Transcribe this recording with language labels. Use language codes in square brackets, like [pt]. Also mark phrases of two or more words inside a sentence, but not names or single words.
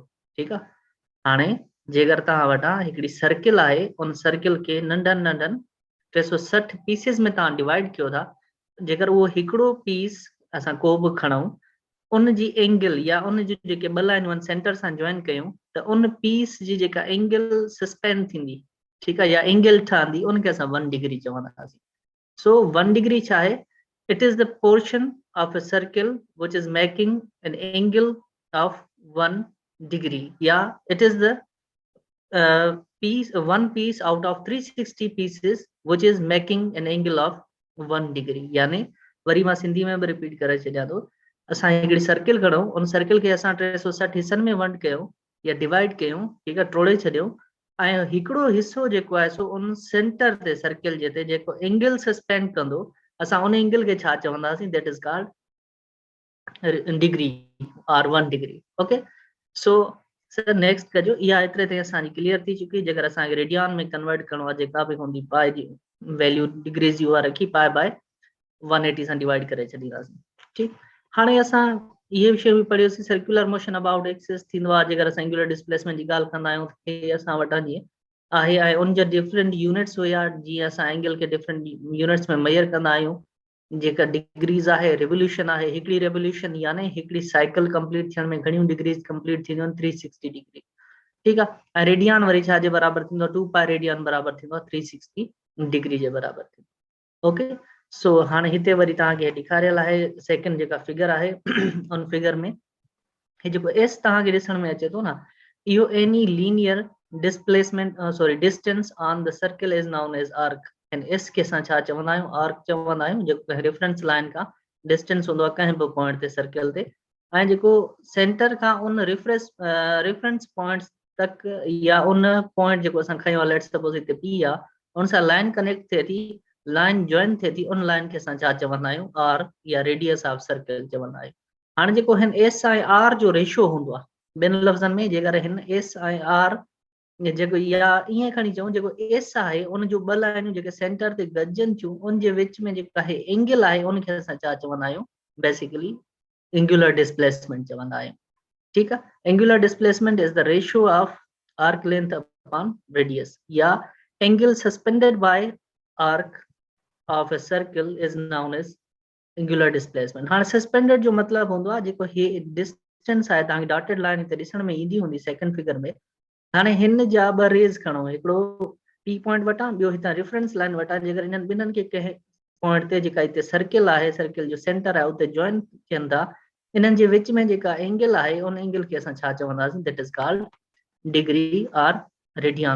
[sd] ठीकु आहे, हाणे जेकर तव्हां वटां हिकिड़ी सर्किल आहे, उन सर्किल खे नंढनि नंढनि 360 पीसिस में तव्हां डिवाइड कयो था, जेकर उहो हिकिड़ो पीस असां को बि खणूं, उन जी एंगल या उन जी जेके ॿ लाइनूं आहिनि सेंटर सां जॉइन कयूं त उन पीस जी जेका एंगल सस्पेंड थींदी, ठीकु आहे, या एंगल ठहंदी, उनखे असां 1 डिग्री चवंदासीं। सो 1 डिग्री छा आहे? [en] It is the portion of a circle which is making an angle of 1 degree. Yeah, it is the one piece out of 360 pieces which is making an angle of 1 degree. [sd] यानी वरी मां सिंधी में भी रिपीट करे छॾियां थो। असां हिकिड़ी सर्किल खणूं, उन सर्किल खे असां 360 हिस्सनि में वंड कयूं या डिवाइड कयूं, ठीकु आहे, टोड़े छॾियूं, ऐं हिकिड़ो हिसो जेको आहे सो उन सेंटर ते सर्किल जे ते जेको एंगल सस्पेंड कंदो, असां उन एंगल खे छा चवंदासीं, [en] that is called degree और 1 degree। OK, so sir next कजो। [sd] इहा एतिरे ताईं असांजी क्लियर थी चुकी। जेकर असांखे रेडियन में कन्वर्ट करणो आहे, जेका बि हूंदी पाए जी वैल्यू डिग्रीज़ जी उहा रखी [en] pi by [sd] 180 सां डिवाइड करे छॾींदासीं। ठीकु, हाणे असां इहे विषय बि पढ़ियोसीं। [en] circular motion about axis [sd] थींदो आहे जेकर असां [en] angular displacement [sd] जी ॻाल्हि कंदा आहियूं, हे असां वटां जीअं आहे ऐं उन जा [en] different units [sd] हुया, जीअं असां एंगल खे [en] different units [sd] में मेजर कंदा आहियूं। जेका डिग्रीज़ आहे, रेवोल्यूशन आहे, हिकिड़ी रेवोल्यूशन यानी हिकिड़ी [en] cycle complete [sd] थियण में घणियूं डिग्रीज़ कंप्लीट थींदियूं आहिनि, 360 डिग्री। ठीकु आहे, ऐं रेडियन वरी छा जे बराबरि थींदो आहे, 2 [en] pi radian [sd] बराबरि थींदो आहे 360 डिग्री जे बराबरि थींदो। [en] OK, so [sd] हाणे हिते वरी तव्हांखे ॾेखारियल आहे सेकंड जेका फिगर आहे उन फिगर में हे जेको एस तव्हांखे ॾिसण में अचे थो न, इहो [en] any linear displacement sorry distance on the circle is known as arc. [sd] एंड एस खे असां छा चवंदा आहियूं, आर्क चवंदा आहियूं। जेको [en] reference line [sd] खां डिस्टेंस हूंदो आहे कंहिं बि पॉइंट ते सर्किल ते, ऐं जेको सेंटर खां उन [en] reference points [sd] तक या उन पॉइंट जेको असां खयो आहे, [en] let's suppose [sd] हिते पी आहे, उन सां [en] line connect [sd] थिए थी, [en] line join [sd] थिए थी, उन लाइन खे असां छा चवंदा आहियूं, [en] R या radius of circle [sd] चवंदा आहियूं। हाणे जेको हिन एस ऐं आर जो रेशो हूंदो आहे, ॿिनि लफ़्ज़नि में जेकर हिन एस ऐं आर जेको या ईअं खणी चऊं, जेको एस आहे उन जो ॿ लाइनूं जेके सेंटर ते गॾजनि थियूं, उन जे विच में जेका आहे एंगल आहे, उनखे असां छा चवंदा आहियूं, [en] basically angular displacement [sd] चवंदा आहियूं। ठीकु आहे, [en] Angular displacement is the ratio of arc length upon radius, या angle suspended by arc of a circle is known as angular displacement। [sd] हाणे सस्पेंडेड जो मतिलबु हूंदो आहे जेको हे डिस्टेंस आहे, तव्हांखे [en] dotted line [sd] हिते ॾिसण में ईंदी हूंदी [en] second figure [sd] में। हाणे हिन जा 2 रेज़ खणो, हिकिड़ो [en] P point [sd] वटां, ॿियो हितां [en] reference line [sd] वटां। जेकर इन्हनि ॿिन्हिनि खे कंहिं पॉइंट ते जेका हिते सर्किल आहे, सर्किल जो सेंटर आहे, उते जॉइन थियनि था, इन्हनि जे विच में जेका एंगल आहे, उन एंगल खे असां छा चवंदासीं, [en] that is called degree और radian।